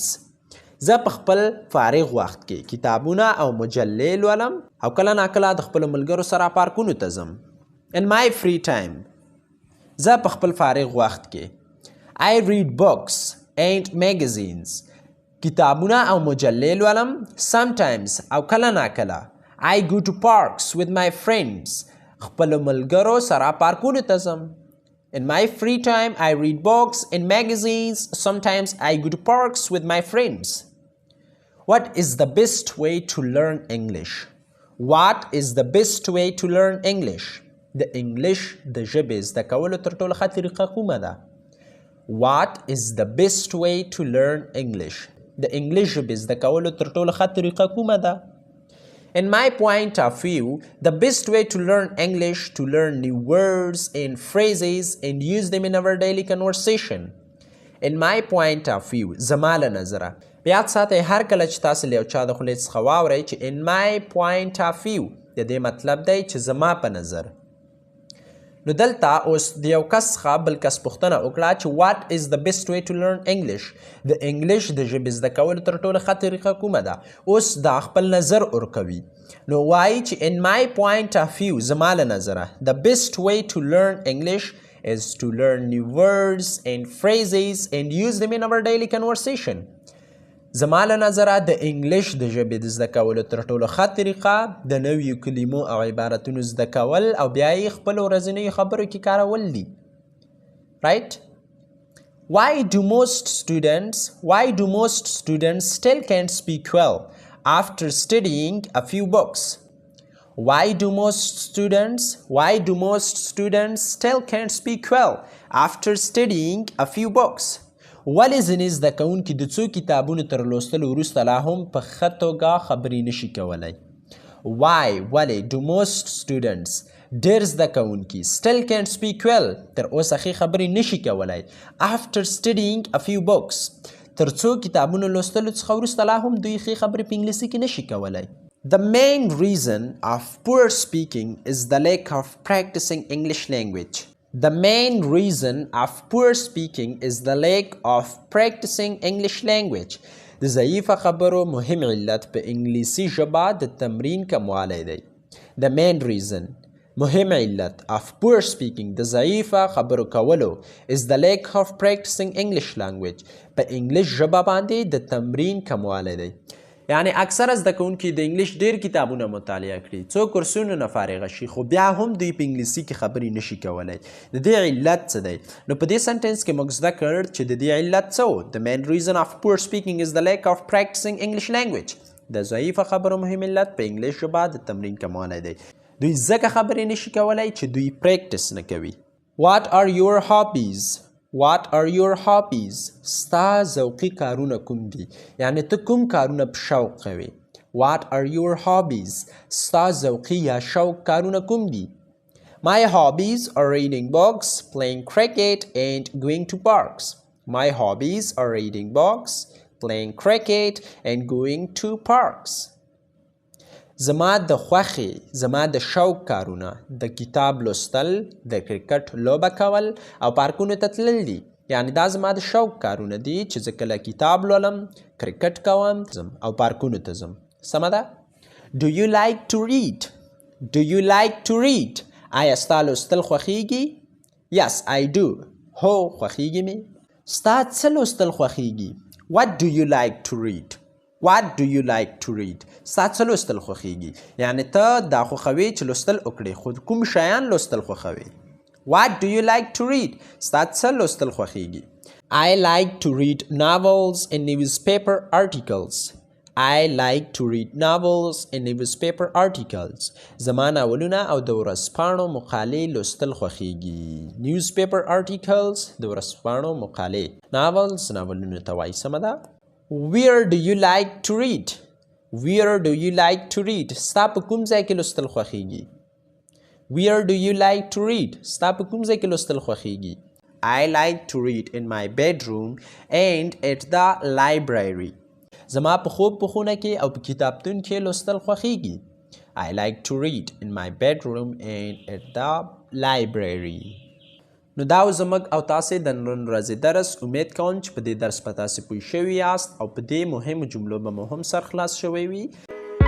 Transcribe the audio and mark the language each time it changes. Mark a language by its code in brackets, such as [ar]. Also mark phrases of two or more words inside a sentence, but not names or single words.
[ps] زه په خپل فارغ وخت کې کتابونه او مجلې لولم او کله ناکله د خپلو ملګرو سره پارکونو ته ځم. [en] In my free time, [ps] زه په خپل فارغ وخت کې [en] I read books and magazines. [ps] کتابونه او مجلې لولم. [en] Sometimes [ps] او کله ناکله [en] I go to parks with my friends. [ps] خپل ملګرو سره پارکونو ته ځم. [en] In my free time, I read books and magazines. Sometimes I go to parks with my friends. What is the best way to learn English? What is the best way to learn English? [ps] د English د ژبې زده کولو تر ټولو ښه طریقه کومه ده؟ [en] What is the best way to learn English? [ps] د English ژبې زده کولو تر ټولو ښه طریقه کومه ده؟ [en] In my point of view, the best way to learn English to learn new words and phrases and use them in our daily conversation. In my point of view, [ps] زما له نظره یاد ساتئ هر کله چې تاسو له یو چا د خولې څخه واورئ چې [en] in my point of view [ps] د دې مطلب دی چې زما په نظر. نو دلته اوس د یو کس څخه بل کس پوښتنه وکړه چې [en] what is the best way to learn English؟ [ps] د انګلیش د ژبې زده کولو تر ټولو ښه طریقه کومه ده؟ اوس دا خپل نظر ورکوي. نو وایي چې [en] in my point of view [ps] زما له نظره [en] the best way to learn English is to learn new words and phrases and use them in our daily conversation. [ps] زما له نظره د انګلیش د ژبې د زده کولو تر ټولو ښه طریقه د نویو کلمو او عبارتونو زده کول او بیا یې خپلو ورځنیو خبرو کې کارول دي. [en] Right? Why do most students still can't speak well after studying a few books? Why do most students still can't speak well after studying a few books? [ps] ولې ځینې زده کوونکي د څو کتابونو تر لوستلو وروسته لا هم په ښه توګه خبرې نشي کولی؟ ولې [en] do most students [ps] ډېر زده کوونکي [en] still can't speak well [ps] تر اوسه ښې خبرې نشي کولی [en] after studying a few books [ps] تر څو کتابونو لوستلو څخه وروسته لا هم دوی ښې خبرې په انګلیسي کې نشي کولی؟ [en] The main reason of poor speaking is the lack of practicing English language. The main reason of poor speaking is the lack of practicing English language. [ps] د ضعیفه خبرو مهم علت په انګلیسي ژبه د تمرین کموالی دی. [en] The main reason [ps] مهم علت [en] of poor speaking [ps] د ضعیفه خبرو کولو [en] is the lack of practicing English language. [ps] په انګلیش ژبه باندې د تمرین کموالی دی. یعنی اکثره زده کوونکي د انګلیش ډېر کتابونه مطالعه کړي، څو کورسونو نه فارغه شي، خو بیا هم دوی په انګلیسي کې خبرې نشي کولی. د دې علت څه دی؟ نو په دې سنټنس کې موږ زده کړ چې د دې علت څه و؟ The main reason of poor speaking is the lack of practicing English language. د ضعیفه خبرو مهم علت په انګلیش ژبه د تمرین کموالی دی. دوی ځکه خبرې نشي کولی چې دوی پریکټس نه کوي. [en] What are your hobbies? What are your hobbies? [ps] ستا ذوقي کارونه کوم دي؟ یعنی ته کوم کارونه په شوق کوي؟ [en] What are your hobbies? [ps] ستا ذوقي یا شوق کارونه کوم دي؟ [en] My hobbies are reading books, playing cricket and going to parks. My hobbies are reading books, playing cricket and going to parks. [ps] زما د خوښې زما د شوق کارونه د کتاب لوستل، د کرکټ لوبه کول او پارکونو ته تلل دي. یعنی دا زما د شوق کارونه دي چې زه کله کتاب لولم، کرکټ کوم او پارکونو ته ځم. سمه ده؟ [en] Do you like to read? Do you like to read? [ps] آیا ستا لوستل خوښیږي؟ [en] Yes, I do. [ps] هو خوښیږي مې. ستا څه لوستل خوښیږي؟ [en] What do you like to read? What do you like to read? [ps] ستا څه لوستل خوښیږي؟ یعنی ته دا خوښوي چې لوستل وکړې، خو کوم شیان لوستل خوښوي؟ [en] What do you like to read? [ps] ستا څه لوستل خوښیږي؟ [en] I like to read novels and newspaper articles. I like to read novels and newspaper articles. [ps] زما ناولونه او د ورځپاڼو مقالې لوستل خوښیږي. [en] Newspaper articles [ps] د ورځپاڼو مقالې. Novels ناولونو ته وایي. سمه ده؟ [en] Where do you like to read? Where do you like to read? [ps] ستا په کوم ځای کې لوستل خوښیږي؟ [en] Where do you like to read? [ps] ستا په کوم ځای کې لوستل خوښیږي؟ [en] I like to read in my bedroom and at the library. [ps] زما په خوب په خونه کې او په کتابتون کې لوستل خوښیږي. [en] I like to read in my bedroom and at the library. [ps] نو دا زموږ او تاسې د نن ورځې درس امید کوم چې په دې درس به تاسې پوه شوي یاست او په دې مهمو جملو به مو هم سر خلاص شوی وي.